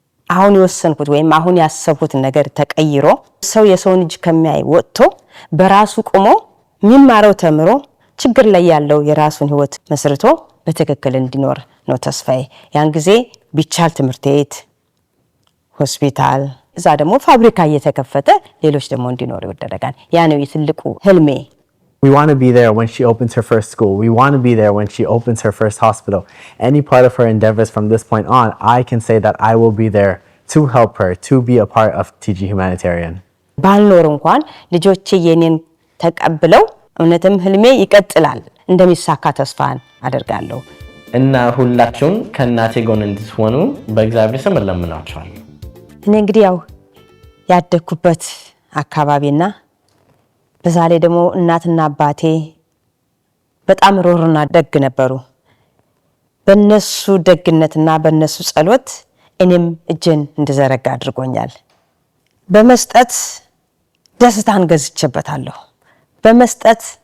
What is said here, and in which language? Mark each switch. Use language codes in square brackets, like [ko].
[am] አሁን የወሰንኩት ወይም አሁን ያሰብኩት ነገር ተቀይሮ ሰው የሰውን እጅ ከሚያይ ወጥቶ በራሱ ቆሞ የሚማረው ተምሮ ችግር ላይ ያለው የራሱን ህይወት መስርቶ በትክክል እንዲኖር ነው ተስፋዬ። ያን ጊዜ ቢቻል ትምህርት ቤት፣ ሆስፒታል፣ እዛ ደግሞ ፋብሪካ እየተከፈተ ሌሎች ደግሞ እንዲኖር ይወደዳል። ያ ነው የትልቁ ህልሜ። [en] We want to be there when she opens her first school. We want to be there when she opens her first hospital. Any part of her endeavors from this point on, I can say that I will be there to help her, to be a part of TG Humanitarian. [am] ባልኖር እንኳን ልጆቼ የኔን ተቀብለው እውነትም ህልሜ ይቀጥላል እንደሚሳካ ተስፋን አደርጋለሁ። እና ሁላችሁም ከእናቴ ጎን እንድትሆኑ በእግዚአብሔር ስም እለምናችኋለሁ። እኔ እንግዲህ ያው ያደኩበት አካባቢና በዛ ላይ ደግሞ እናትና አባቴ በጣም ሮሮና ደግ ነበሩ። በነሱ ደግነትና በነሱ ጸሎት እኔም እጄን እንድዘረጋ አድርጎኛል። በመስጠት ደስታን ገዝቼበታለሁ። በመስጠት